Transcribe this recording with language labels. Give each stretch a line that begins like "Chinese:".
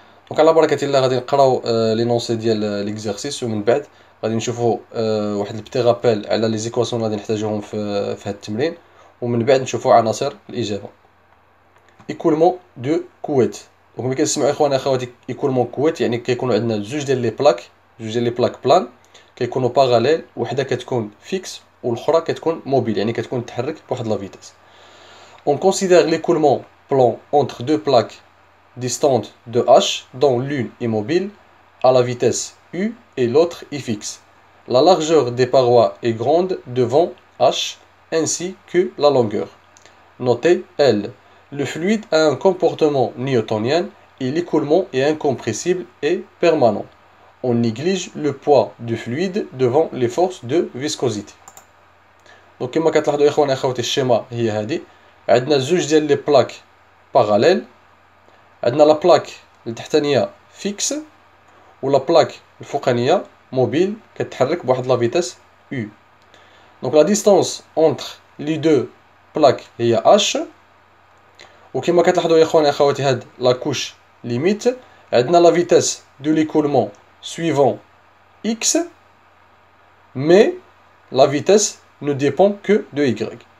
Arabic: دونك على بركه الله غادي نقراو لي نونسي ديال ليكزارسيس، ومن بعد غادي نشوفوا واحد البتي رابيل على لي زيكواسيون اللي غادي نحتاجوهم في هذا التمرين، ومن بعد نشوفوا عناصر الاجابه. ايكولمون دو كويت. دونك ملي كنسمعوا اخواني اخواتي ايكولمون كويت يعني كيكونوا عندنا جوج ديال لي بلاك بلان كيكونوا باراليل، وحده كتكون فيكس والاخرى كتكون موبيل يعني كتكون تحرك بواحد لا فيتاس.
French: On considère l'écoulement plan entre deux plaques distantes de h dont l'une est mobile à la vitesse u et l'autre est fixe. La largeur des parois est grande devant h ainsi que la longueur. Notez L. Le fluide a un comportement newtonien et l'écoulement est incompressible et permanent. On néglige le poids du fluide devant les forces de viscosité.
Arabic: دونك كما كتلاحظوا اخواني اخواتي الشيما هي هذه. عندنا زوج ديال لي بلاك باراليل، عندنا لا بلاك التحتانيه فيكس ولا بلاك الفوقانيه موبيل كتحرك بواحد لا فيتاس u. دونك لا ديستانس اونتر لي دو بلاك هي h، وكما كتلاحظوا يا اخواني اخواتي هاد لا كوش ليميت عندنا لا فيتاس دو ليكولمون سويفون x مي لا فيتاس
French: ne dépend que de y.